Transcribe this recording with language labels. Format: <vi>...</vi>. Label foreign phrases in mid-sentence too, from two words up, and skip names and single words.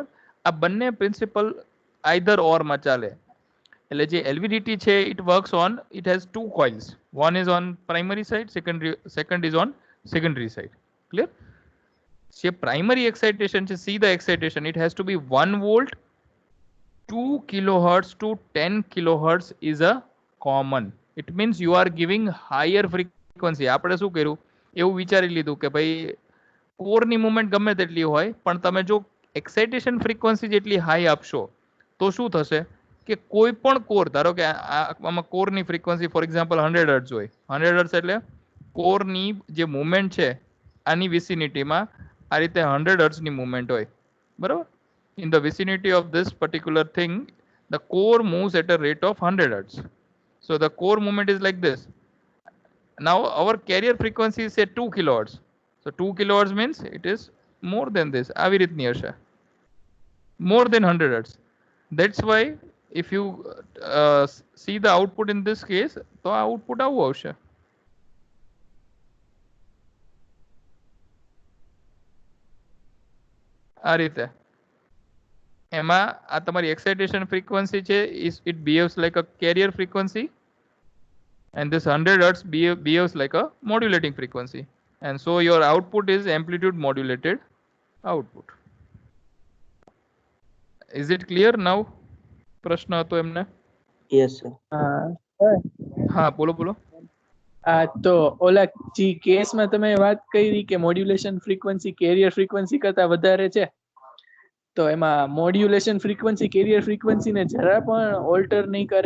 <gu>આ બંને પ્રિન્સિપલ આઈધર ઓરમાં ચાલે. એટલે જે એલવીડીટી છે</gu> <en>it works on, it has two coils, one is on primary side, second is on secondary side. ક્લિયર?</en> <gu>જે પ્રાઇમરી એક્સાઇટેશન છે,</gu> <en>see the excitation, it has to be 1 volt, 2 kilohertz to 10 kilohertz is a common. It means you are giving higher frequency.</en> <gu>આપણે શું કર્યું, એવું વિચારી લીધું કે ભાઈ કોરની મુવમેન્ટ ગમે તેટલી હોય પણ તમે જો</gu> <en>excitation frequency</en> <gu>જેટલી હાઈ આપશો તો શું થશે કે કોઈ પણ કોર, ધારો કે આમાં કોરની ફ્રીક્વન્સી</gu> <en>for example</en> <gu>100 હર્ટ્ઝ હોય. 100 હર્ટ્ઝ એટલે કોરની જે મુવમેન્ટ છે આની વિસિનિટીમાં આ રીતે 100 હર્ટ્ઝની મુવમેન્ટ હોય, બરાબર?</gu> <en>In the vicinity of this particular thing, the core moves at a rate of 100 hertz. So the core movement is like this. Now our carrier frequency is say 2 kilohertz. So 2 kilohertz means it is more than this.</en> <gu>આવી રીતની હશે,</gu> <en>more than 100 hertz. That's why if you see the output in this case,</en> <gu>તો આ</gu> <en>output</en> <gu>આવું આવશે. આ રીતે એમાં આ તમારી</gu> <en>excitation frequency</en> <gu>છે,</gu> <en>it behaves like a carrier frequency, and this 100 hertz behaves like a modulating frequency, and so your output is amplitude modulated output. Is it clear now?</en> <gu>પ્રશ્ન હતો એમને?</gu> <en>Yes sir.</en> <gu>હા બોલો બોલો. તો ઓલા જે કેસમાં તમે વાત કરી કે</gu> <en>modulation frequency carrier frequency</en> <gu>કરતા વધારે છે, તો એમાં</gu> <en>modulation frequency</en> <gu>કેરિયર ફ્રીક્વન્સીને જરા પણ ઓલ્ટર નહીં કરે?</gu>